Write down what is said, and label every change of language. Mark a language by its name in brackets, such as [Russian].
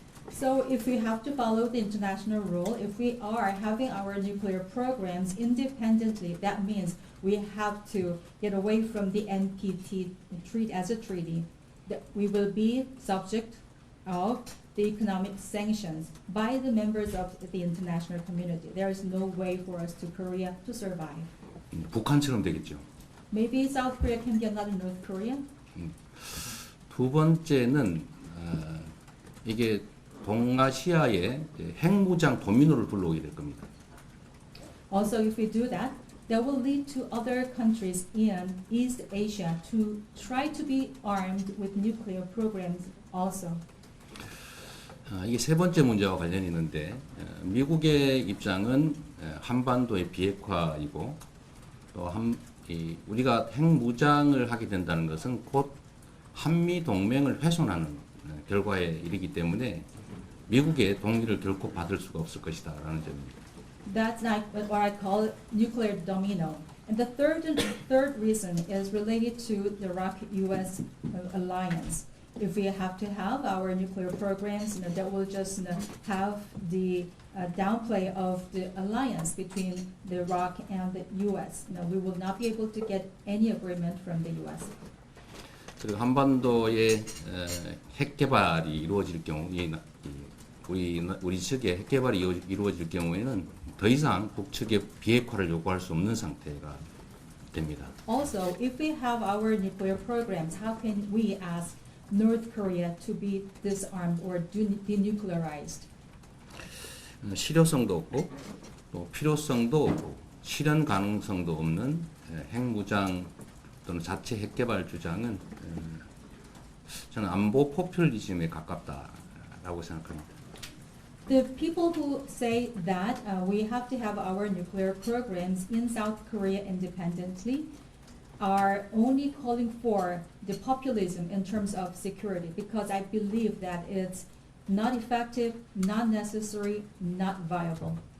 [English] So if we have to follow the international rule, if we are having our nuclear programs independently, that means we have to get away from the NPT treaty as a treaty. That we will be subject of the economic sanctions by the members of the international community. There is no way for us to Korea to survive. [Korean] 북한처럼 되겠죠. [English] Maybe South Korea can be another North Korea. [Korean] 두 번째는 이게 동아시아의 핵무장 도미노를 불러오게 될 겁니다. [English] Also, if we do that, that will lead to other countries in East Asia to try to be armed with nuclear programs also. [Korean] 이게 세 번째 문제와 관련이 있는데 미국의 입장은 한반도의 비핵화이고 또 우리가 핵무장을 하게 된다는 것은 곧 한미 동맹을 훼손하는 결과에 이르기 때문에 미국의 동의를 결코 받을 수가 없을 것이다라는 점입니다. [English] That's like what I call nuclear domino. And the third reason is related to the ROK-US alliance. If we have to have our nuclear programs, that will just have the downplay of the alliance between the ROK and the US. We will not be able to get any agreement from the US. [Korean] 그리고 한반도의 핵 개발이 이루어질 경우, 우리 측의 핵 개발이 이루어질 경우에는 더 이상 북측의 비핵화를 요구할 수 없는 상태가 됩니다. [English] Also, if we have our nuclear programs, how can we ask North Korea to be disarmed or denuclearized? [Korean] 실효성도 없고 또 필요성도 없고 실현 가능성도 없는 핵무장 또는 자체 핵개발 주장은 저는 안보 포퓰리즘에 가깝다라고 생각합니다. [English] The people who say that we have to have our nuclear programs in South Korea independently are only calling for the populism in terms of security because I believe that it's not effective, not necessary, not viable.